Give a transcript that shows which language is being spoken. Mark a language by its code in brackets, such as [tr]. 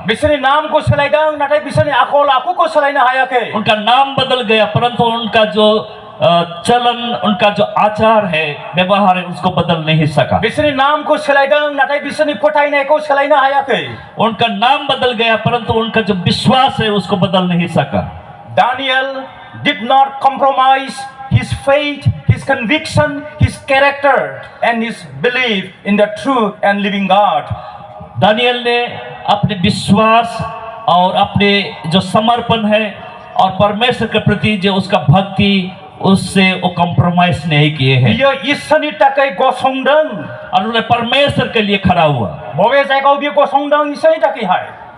[brx] बिसोरनि नामखौ सोलायदों, नाथाय बिसोरनि आखल आखुखौ सोलायनो हायाखै। [hi] उनका नाम बदल गया, परंतु उनका जो चलन, उनका जो आचार है व्यवहार है उसको बदल नहीं सका। [brx] बिसोरनि नामखौ सोलायदों, नाथाय बिसोरनि फोथायनायखौ सोलायनो हायाखै। [hi] उनका नाम बदल गया, परंतु उनका जो विश्वास है उसको बदल नहीं सका। [en] Daniel did not compromise his faith, his conviction, his character and his belief in the true and living God. [hi] Daniel ने अपने विश्वास और अपने जो समर्पण है और परमेश्वर के प्रति जो उसका भक्ति, उससे वो कॉम्प्रोमाइज नहीं किए हैं [brx] बियो इसोरनि थाखाय गसंदों [hi] और उन्होंने परमेश्वर के लिए खड़ा हुआ [brx] बबे जायगायाव बियो गसंदों इसोरनि थाखायहाय